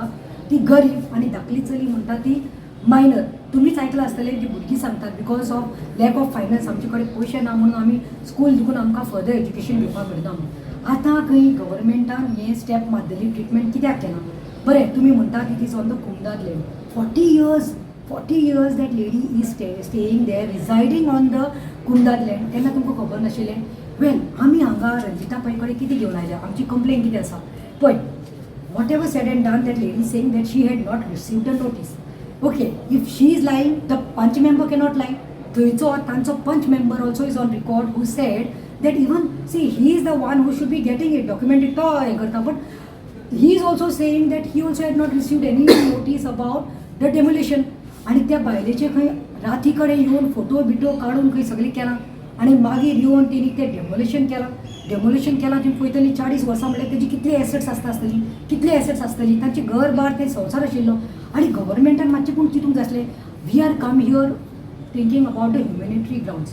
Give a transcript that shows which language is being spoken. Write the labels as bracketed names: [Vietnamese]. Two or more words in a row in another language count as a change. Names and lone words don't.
[Konkani] ती गरीब आनी धाकली चली म्हणटा ती मायनर. तुमीच आयकलां आसतलें जी भुरगीं सांगतात [English] because of lack of finance [Konkani] आमचे कडेन पयशे ना म्हणून आमी स्कूल देखून आमकां [English] further education [Konkani] घेवपाक मेळना म्हणून. आतां खंय गव्हर्मेंटान हें स्टेप मारलेली ट्रिटमेंट कित्याक केना? बरें तुमी म्हणटात [English] it is on the Comunidade land. 40 years that lady is staying there, residing on the Comunidade land. [Konkani] तेन्ना तुमकां खबर नाशिल्लें? वेल आमी हांगा रंजिता पै कडेन कितें घेवन आयल्या, आमची कंप्लेन कितें आसा पळय. [English] whatever said and done that lady saying that she had not received a notice. OK, if she is lying the panch member cannot lie. [Konkani] थंयचो तांचो [English] panch member also is on record who said that even see he is the one who should be getting it documented to [Konkani] हे करता, [English] but he is also saying that he also had not received any notice about the demolition. [Konkani] आणि त्या बायलेचे खंय राती कडेन येवन फोटो बिटो काडून खंय सगळें केलां आनी मागीर येवन तेणी तें डेमोलेशन केलां. तुम्ही पळयतली 40 वर्सां म्हळ्यार तेजी कितली एसेट्स आसतली, तांचे घर बार ते संवसार आशिल्लो. आनी गव्हर्मेंटान मातशें पूण चिंतूंक जाय आसलें. [English] we are come here thinking about the humanitarian grounds.